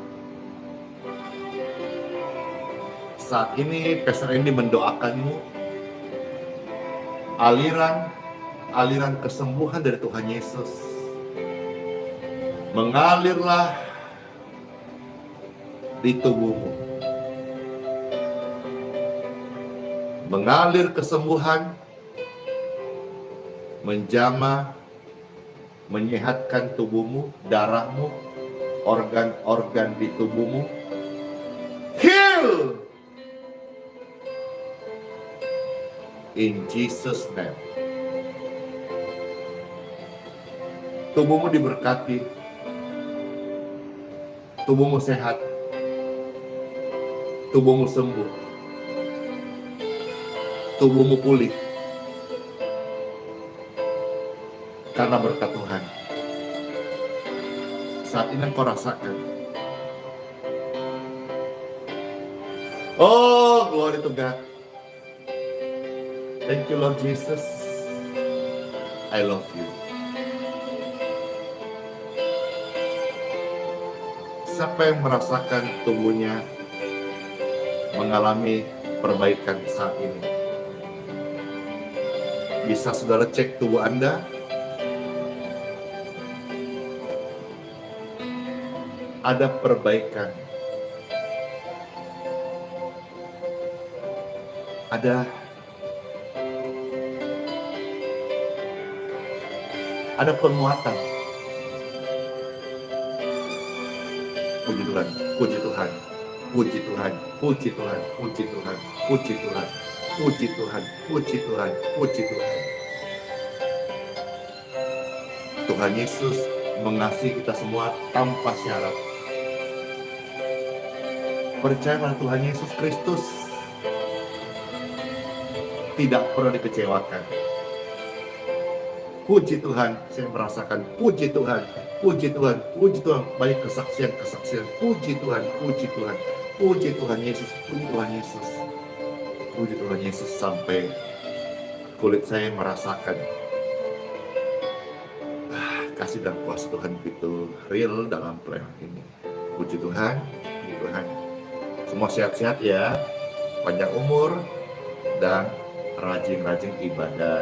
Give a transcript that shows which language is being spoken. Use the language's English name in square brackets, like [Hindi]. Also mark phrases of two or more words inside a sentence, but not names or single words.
[Indonesian] Saat ini Pastor Andy mendoakanmu aliran kesembuhan dari Tuhan Yesus mengalirlah di tubuhmu. Mengalir kesembuhan, menjamah, menyehatkan tubuhmu, darahmu, organ-organ di tubuhmu. [English] Heal! In Jesus' name. [Indonesian] Tubuhmu diberkati. Tubuhmu sehat. Tubuhmu sembuh. Tubuhmu pulih. Karena berkat Tuhan. Saat ini engkau rasakan. [English] Oh, glory to God. Thank you Lord Jesus. I love you. [Indonesian] Siapa yang merasakan tubuhnya mengalami perbaikan saat ini? Bisa saudara cek tubuh Anda? Ada perbaikan. Ada penguatan. Puji Tuhan, puji Tuhan, puji Tuhan, puji Tuhan, puji Tuhan, puji Tuhan, puji Tuhan, puji Tuhan, puji Tuhan. Tuhan Yesus mengasihi kita semua tanpa syarat. Percaya pada Tuhan Yesus Kristus, tidak pernah dikecewakan. Puji Tuhan, saya merasakan puji Tuhan, puji Tuhan, puji Tuhan, banyak kesaksian, puji Tuhan, puji Tuhan, puji Tuhan Yesus, puji Tuhan Yesus, puji Tuhan Yesus, sampai kulit saya merasakan kasih dan kuasa Tuhan begitu real dalam pelayanan ini. Puji Tuhan, puji Tuhan. Semua sehat-sehat ya, panjang umur, dan rajin-rajin ibadah.